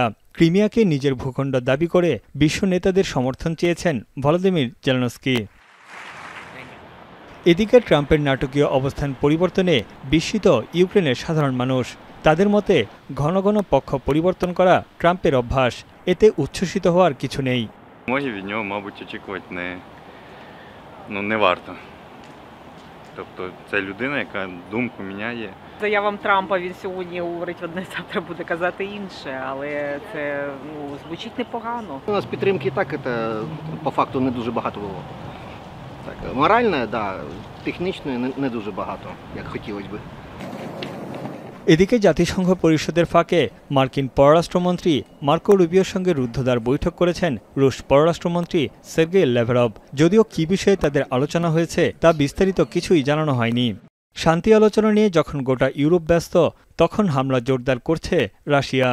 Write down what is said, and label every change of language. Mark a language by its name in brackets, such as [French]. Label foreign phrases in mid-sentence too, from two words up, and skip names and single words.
[Bangla] ক্রিমিয়াকে নিজের ভূখণ্ড দাবি করে বিশ্ব নেতাদের সমর্থন চেয়েছেন ভলোদিমির জেলেনস্কি। এদিকে ট্রাম্পের নাটকীয় অবস্থান পরিবর্তনে বিস্মিত ইউক্রেনের সাধারণ মানুষ। তাদের মতে ঘন ঘন পক্ষ পরিবর্তন করা ট্রাম্পের অভ্যাস, এতে উচ্ছ্বসিত হওয়ার কিছু নেই। [Ukrainian] Не варто. Тобто це людина, яка думку міняє. Заявам Трампа він сьогодні говорить одне, завтра буде казати інше, але це звучить непогано. У нас підтримки і так по факту не дуже багато було. Так, морально, да, технічно не дуже багато, як хотілося би. [Bangla] এদিকে জাতিসংঘ পরিষদের ফাঁকে মার্কিন পররাষ্ট্রমন্ত্রী মার্কো রুবিওর সঙ্গে রুদ্ধদ্বার বৈঠক করেছেন রুশ পররাষ্ট্রমন্ত্রী সের্গেই ল্যাভরভ। যদিও কী বিষয়ে তাদের আলোচনা হয়েছে তা বিস্তারিত কিছুই জানানো হয়নি। শান্তি আলোচনা নিয়ে যখন গোটা ইউরোপ ব্যস্ত, তখন হামলা জোরদার করছে রাশিয়া।